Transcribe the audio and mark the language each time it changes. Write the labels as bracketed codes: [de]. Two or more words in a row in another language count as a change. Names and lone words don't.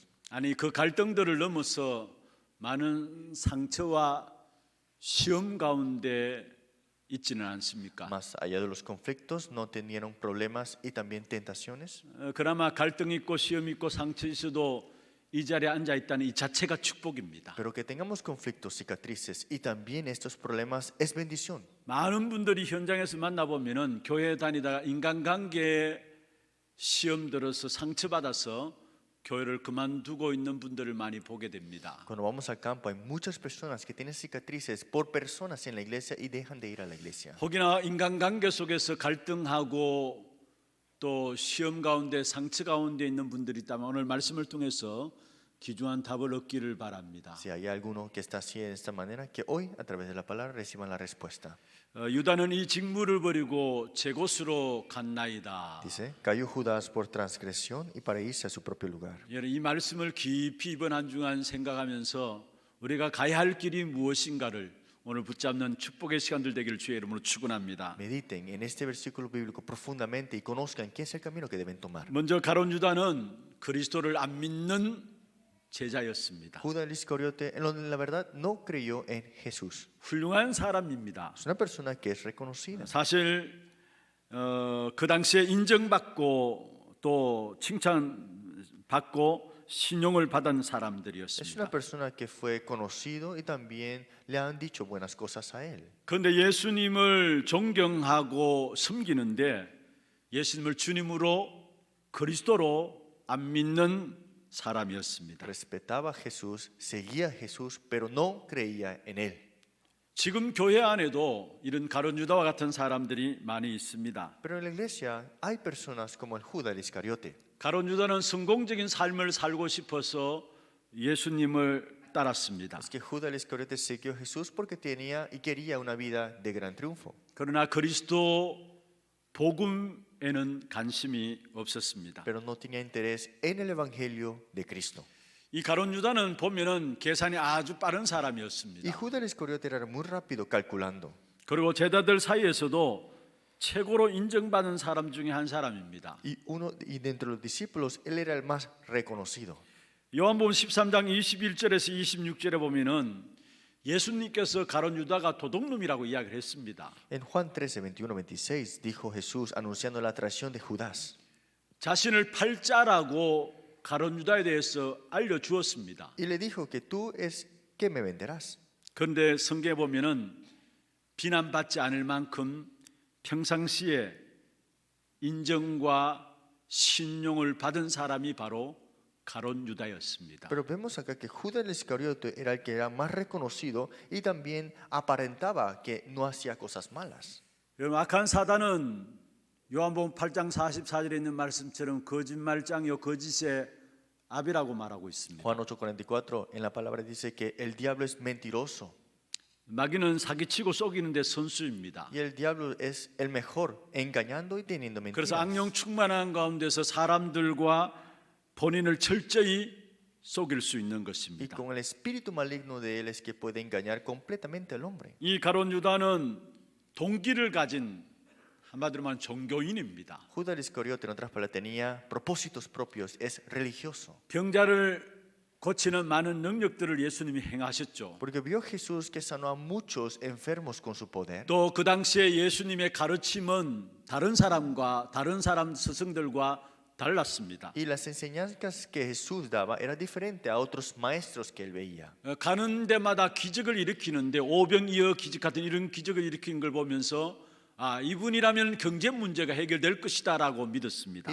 [ko] 아니 그 갈등들을 넘어서 많은 상처와 시험 가운데 있지는 않습니까? [es] Más allá de los conflictos, no tenieron problemas y también tentaciones. [ko] 그나마 갈등 있고 시험 있고 상처 있어도 이 자리에 앉아 있다는 이 자체가 축복입니다. [es] Pero que tengamos conflictos, cicatrices y también estos problemas es bendición. [ko] 많은 분들이 현장에서 만나보면은 교회 다니다가 인간관계에 시험 들어서 상처받아서 교회를 그만두고 있는 분들을 많이 보게 됩니다. [es] Cuando vamos al campo hay muchas personas que tienen cicatrices por personas en la iglesia y dejan de ir a la iglesia. [ko] 혹이나 인간관계 속에서 갈등하고 또 시험 가운데 상처 가운데 있는 분들이 있다면 오늘 말씀을 통해서 귀중한 답을 얻기를 바랍니다. [es] Si hay alguno que está así de esta manera, que hoy a través de la palabra reciban la respuesta. [ko] 유다는 이 직무를 버리고 제 곳으로 갔나이다. [es] Dice, cayó Judas por transgresión y para irse a su propio lugar. [ko] 이 말씀을 깊이 이번 한 주간 생각하면서 우리가 가야 할 길이 무엇인가를 오늘 붙잡는 축복의 시간들 되기를 주의 이름으로 축원합니다. [es] Mediten en este versículo bíblico profundamente y conozcan qué es el camino que deben tomar. [ko] 먼저 가론 유다는 그리스도를 안 믿는 제자였습니다. [es] Judas el Iscariote, en la verdad, no creyó en Jesús. [ko] 훌륭한 사람입니다. [es] Es una persona que es reconocida. [ko] 사실 그 당시에 인정받고 또 칭찬받고 신용을 받은 [es] Es una [ko] 사람들이었습니다. [es] persona que fue conocido y también le han dicho buenas cosas a él. [ko] 그런데 예수님을 존경하고 섬기는데 예수님을 주님으로 그리스도로 안 믿는 사람이었습니다. [es] Respetaba a Jesús, seguía a Jesús, pero no creía en él. [ko] 지금 교회 안에도 이런 가룟 유다와 같은 사람들이 많이 있습니다. [es] Pero en la iglesia hay personas como el Judas el Iscariote. [ko] 가룟 유다는 성공적인 삶을 살고 싶어서 예수님을 따랐습니다. [es] Es que Judas el Iscariote siguió a Jesús porque tenía y quería una vida de gran triunfo. [ko] 그러나 그리스도 복음에는 관심이 없었습니다. [es] Pero no tenía interés en el evangelio de Cristo. [ko] 이 가룟 유다는 보면은 계산이 아주 빠른 [es] Y [ko] 사람이었습니다. [es] Judas el Iscariote era muy rápido calculando. [ko] 그리고 제자들 사이에서도 최고로 인정받은 사람 중에 한 사람입니다. [es] Y dentro de los discípulos, él era el más reconocido. [ko] 요한복음 13장 21절에서 26절에 보면은 예수님께서 가룟 유다가 도둑놈이라고 이야기를 했습니다. [es] En Juan 13, 21, 26 dijo Jesús anunciando la traición de Judas. [ko] 자신을 팔자라고 가룟 유다에 대해서 알려주었습니다. [es] Y le dijo que tú es que me venderás. [ko] 그런데 성경에 보면은 비난받지 않을 만큼 평상시에 인정과 신용을 받은 사람이 바로 가룟 유다였습니다. [es] Pero vemos acá que Judas el Iscariote era el que era más reconocido y también aparentaba que no hacía cosas malas. [ko] 여러분, 악한 사단은 요한복음 8장 44절에 있는 말씀처럼 거짓말장이요 거짓의 압이라고 말하고 있습니다. [es] Juan 8:44 en la palabra dice que el diablo es mentiroso [ko] 마귀는 사기치고 속이는 데 선수입니다. [es] y el diablo es el mejor engañando y teniendo mentiras. [ko] 그래서 악령 충만한 가운데서 사람들과 본인을 철저히 속일 수 있는 [es] Y [ko] 것입니다. [es] con el espíritu maligno de él es que puede engañar completamente al hombre. [ko] 이 가룟 유다는 동기를 가진 한마디로 말하면 종교인입니다. [es] Judas el Iscariote, en otras palabras, tenía propósitos propios, es religioso. [ko] 병자를 고치는 많은 능력들을 예수님이 행하셨죠. [es] Porque vio Jesús que sanó a muchos enfermos con su poder. [ko] 또 그 당시에 예수님의 가르침은 다른 사람과 다른 사람 스승들과 달랐습니다. [es] Y las enseñanzas que Jesús daba era diferente a otros maestros que él veía. [ko] 가는 데마다 기적을 일으키는데 오병이어 기적 같은 이런 기적을 일으키는 걸 보면서 이분이라면 경제 문제가 해결될 것이다라고 믿었습니다.